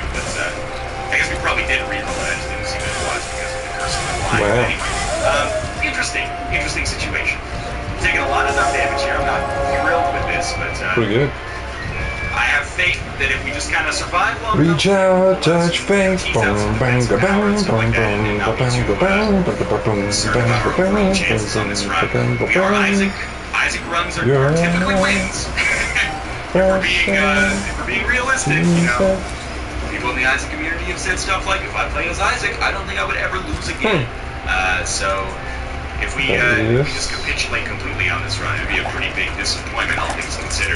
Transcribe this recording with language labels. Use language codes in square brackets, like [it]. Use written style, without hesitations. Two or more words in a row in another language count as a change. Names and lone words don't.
[en] But I guess we probably did reroll it. I just didn't see what it was because of the curse of the line. Wow. Anyway, interesting situation. Taking a lot of enough damage here. I'm not thrilled with this, but Pretty good. I have faith that if we just kind of survive long Reach enough, out, touch face, boom, bang, ba, bang, boom, boom, ba, bang, ba, bang, ba, ba, ba, boom, concerned bang, about ba, our bang, overall chances on this run. bang, ba, We are bang. Isaac. Isaac runs are You're typically wins. If we're being realistic, you know. People in the Isaac community have said stuff like, if I play as Isaac, I don't think I would ever lose again. So if we just capitulate completely on this run, it'd be a pretty big disappointment, all things considered.